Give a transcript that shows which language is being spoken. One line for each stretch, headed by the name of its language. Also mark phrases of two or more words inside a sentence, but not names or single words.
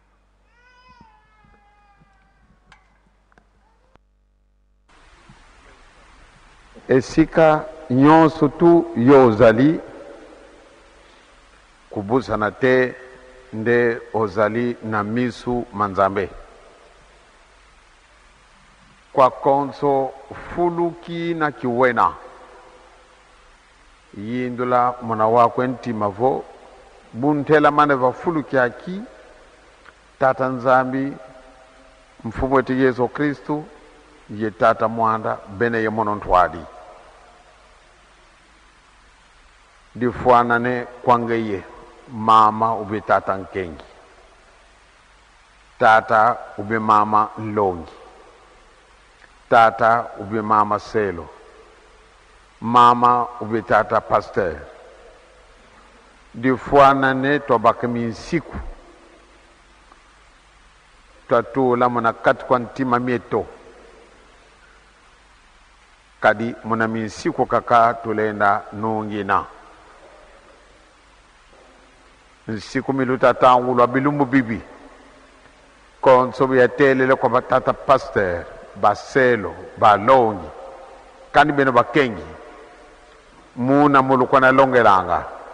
Lingala: Esika nyonso tu yo ozali kubusana te nde ozali na misu manzambe
Kongo: kwa konso fuluki na kiwena yindula mwana wako ntima vo buntela mane va fuluki aki tata nzambi mfumu wetu Yesu Kristu ye tata mwanda bene ye mono ntwadi difuanane kwangeye mama ube tata nkengi tata ube mama nlongi tata ube mama selo mama ube tata pasteur difuanane tobaka minsiku tatula mona kati kwa ntima mieto kadi mona minsiku kaka tulenda nungina nsiku miluta tangulwa bilumbu bibi konso ya telele kwa batata pasteur baselo balongi kandi beno bakengi muna mulukwa na longelanga